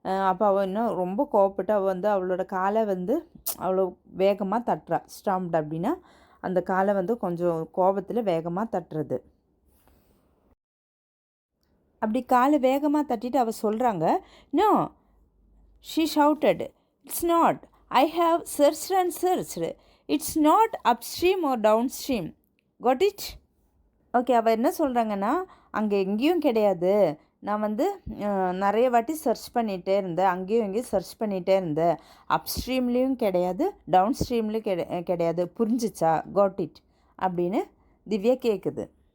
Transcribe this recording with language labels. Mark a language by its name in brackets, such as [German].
[Tamil] அப்போ அவள் இன்னும் ரொம்ப கோவப்பட்டு அவள் வந்து அவளோட காலை வந்து அவ்வளோ வேகமாக தட்டுறா. ஸ்டாம்ப்ட் அப்படின்னா அந்த காலை வந்து கொஞ்சம் கோபத்தில் வேகமாக தட்டுறது. அப்படி காலை வேகமாக தட்டிட்டு அவள் சொல்கிறாங்க, "no," [English] she shouted, "it's not. I have searched and searched. It's not upstream or downstream. Got it?" [Tamil] Okay, அவள் என்ன சொல்கிறாங்கன்னா, அங்கே எங்கேயும் கிடையாது, நான் வந்து நிறைய வாட்டி சர்ச் பண்ணிகிட்டே இருந்தேன், அங்கேயும் எங்கேயும் சர்ச் பண்ணிகிட்டே இருந்தேன், அப்ஸ்ட்ரீம்லேயும் கிடையாது, டவுன் ஸ்ட்ரீம்லேயும் கிடையாது, புரிஞ்சிச்சா, காட் இட் அப்படின்னு திவ்யா கேட்குது.